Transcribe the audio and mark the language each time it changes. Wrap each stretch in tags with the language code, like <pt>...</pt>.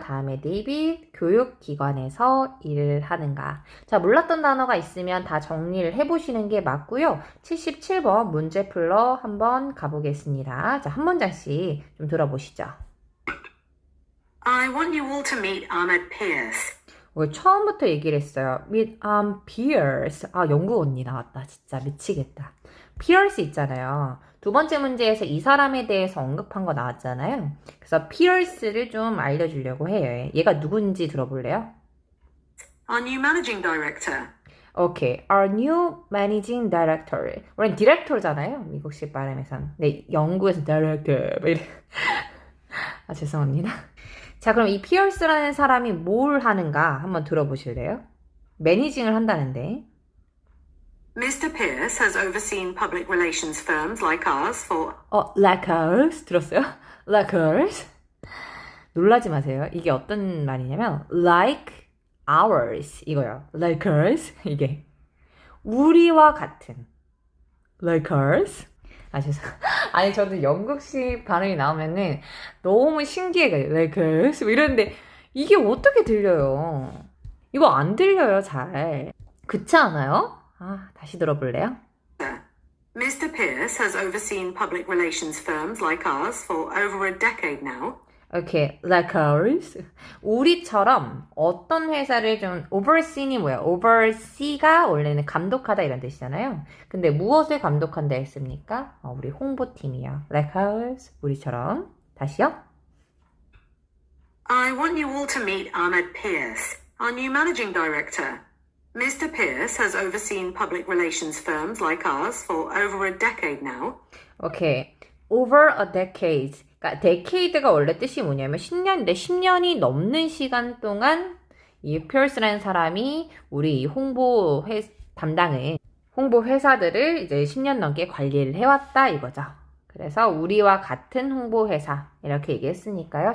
<ko>다음에 D, 교육기관에서 일을 하는가? 자, 몰랐던 단어가 있으면 다 정리를 해보시는 게 맞고요. 77번 문제 풀러 한번 가보겠습니다. 자, 한 문장씩 좀 들어보시죠.</ko> <en>I want you all to meet Ahmed Pierce.</en> <ko>처음부터 얘기를 했어요.</ko> <en>Meet Pierce.</en> <ko>아, 영국 언니 나왔다. 진짜 미치겠다. Pierce 있잖아요. 두 번째 문제에서 이 사람에 대해서 언급한 거 나왔잖아요. 그래서 Pierce를 좀 알려주려고 해요. 얘가 누군지 들어볼래요?</ko> <en>Our new managing director.</en> <ko>오케이.</ko> <en>Our new managing director.</en> <ko>우린 디렉터잖아요. 미국식 발음에선. 네, 영국에서 director. 뭐 이래. 아, 죄송합니다. 자, 그럼 이 피어스라는 사람이 뭘 하는가 한번 들어보실래요? 매니징을 한다는데.</ko> <en>Mr. Pierce has overseen public relations firms like ours for... like ours?</en> <ko>들었어요?</ko> <en>like ours?</en> <ko>놀라지 마세요. 이게 어떤 말이냐면</ko> <en>like ours</en> <ko>이거요.</ko> <en>like ours</en> <ko>이게 우리와 같은 like ours. 아, 아니, 저도 영국식 발음이 나오면은 너무 신기해요.</ko> <en>like ours</en> <ko>뭐 이러는데 이게 어떻게 들려요? 이거 안 들려요, 잘. 그렇지 않아요? 아, 다시 들어볼래요?</ko> <en>Mr. Pierce has overseen public relations firms like ours for over a decade now. Okay, like ours.</en> <ko>우리처럼 어떤 회사를 좀 oversee이 뭐야? oversee가 원래는 감독하다 이런 뜻이잖아요. 근데 무엇을 감독한다 했습니까? 우리 홍보팀이요.</ko> <en>like ours.</en> <ko>우리처럼. 다시요.</ko> <en>I want you all to meet Ahmed Pierce, our new managing director. Mr. Pierce has overseen public relations firms like ours for over a decade now. Okay, over a decade.</en> <ko>그러니까 decade가 원래 뜻이 뭐냐면 10년인데 10년이 넘는 시간 동안 이 피어스라는 사람이 우리 홍보 담당을 홍보 회사들을 이제 10년 넘게 관리를 해왔다 이거죠. 그래서 우리와 같은 홍보 회사 이렇게 얘기했으니까요.</ko>